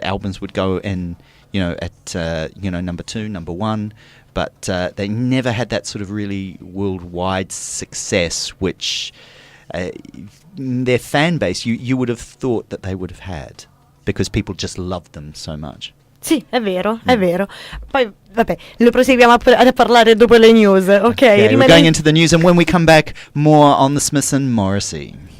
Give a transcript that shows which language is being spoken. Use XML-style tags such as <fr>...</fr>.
<en>Albums would go in, at number 2, number 1, but they never had that sort of really worldwide success, which their fan base you would have thought that they would have had, because people just loved them so much.</en> <it>Sì, è vero. Poi, vabbè, lo proseguiamo a parlare dopo le news, ok?</it> <en>Okay, we're going into the news, and when we come back, more on the Smiths and Morrissey.</en>